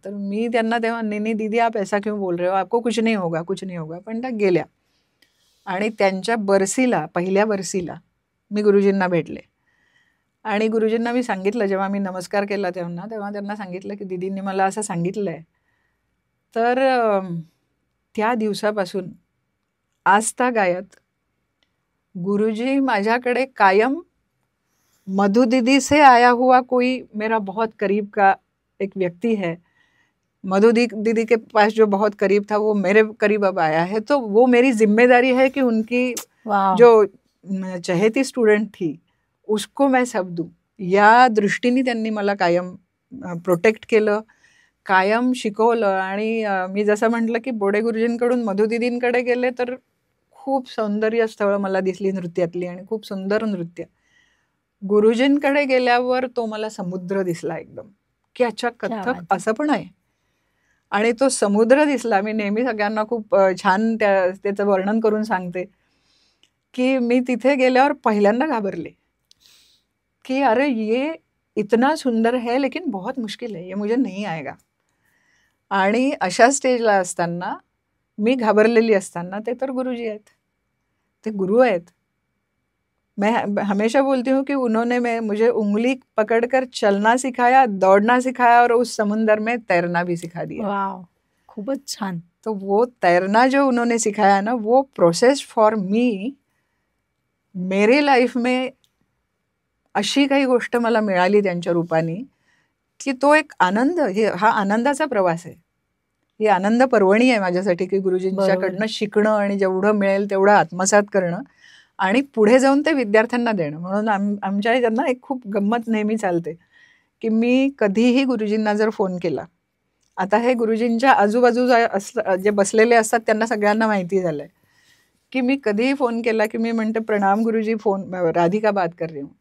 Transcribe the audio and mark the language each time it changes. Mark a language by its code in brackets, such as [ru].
[mr] तर मी त्यांना तेव्हा [hi] नहीं दीदी आप ऐसा क्यों बोल रहे हो, आपको कुछ नहीं होगा, कुछ नहीं होगा. [mr] पण त्या गेल्या आणि त्यांच्या बरसीला, पहिल्या बरसीला मी गुरुजींना भेटले आणि गुरुजींना मी सांगितलं, जेव्हा मी नमस्कार केला तेव्हा त्यांना सांगितलं की दीदींनी मला असं सांगितलंय. तर त्या दिवसापासून आजतागायत गुरुजी माझ्याकडे कायम [hi] मधु दीदी से आया हुआ कोई मेरा बहुत करीब का एक व्यक्ति है, मधु दीदी के पास जो बहुत करीब था वो मेरे करीब अब आया है, तो वो मेरी जिम्मेदारी है कि उनकी जो चहेती स्टुडंट थी उसको मैं सब दूं. [mr] या दृष्टीने त्यांनी मला कायम प्रोटेक्ट केलं, कायम शिकवलं. आणि मी जसं म्हटलं की बोडे गुरुजींकडून मधु दीदींकडे गेले तर खूप सौंदर्य स्थळं मला दिसली नृत्यातली आणि खूप सुंदर नृत्य. गुरुजींकडे गेल्यावर तो मला समुद्र दिसला एकदम, की [hi] अच्छा [mr] कथ्थक असं पण आहे. आणि तो समुद्र दिसला. मी नेहमी सगळ्यांना खूप छान त्याचं वर्णन करून सांगते की मी तिथे गेल्यावर पहिल्यांदा घाबरले की [hi] अरे ये इतना सुंदर है लेकिन बहुत मुश्किल है, ये मुझे नहीं आएगा. [mr] आणि अशा स्टेजला असताना मी घाबरलेली असताना ते तर गुरुजी आहेत, ते गुरु आहेत. [hi] मैं हमेशा बोलती हूँ कि उन्होंने मुझे उंगली पकड़कर चलना सिखाया, दौड़ना सिखाया और उस समुंदर में तैरना भी सिखा दिया. [mr] वाव, खूपच छान. [hi] तो वो तैरना जो उन्होंने सिखाया ना, वो [en] process for me [hi] मेरे लाइफ में [mr] अशी काही गोष्ट मला मिळाली त्यांच्या रूपाने की तो एक आनंद, हा आनंदाचा प्रवास आहे, ही आनंद पर्वणी आहे माझ्यासाठी की गुरुजींच्याकडनं शिकणं आणि जेवढं मिळेल तेवढं आत्मसात करणं आणि पुढे जाऊन ते विद्यार्थ्यांना देणं. म्हणून आमच्या त्यांना एक खूप गंमत नेहमी चालते की मी कधीही गुरुजींना जर फोन केला, आता हे गुरुजींच्या आजूबाजूला जे बसलेले असतात त्यांना सगळ्यांना माहिती झालंय की मी कधीही फोन केला की मी म्हणते प्रणाम गुरुजी, फोन [hi] राधिका बात कर रही हूं.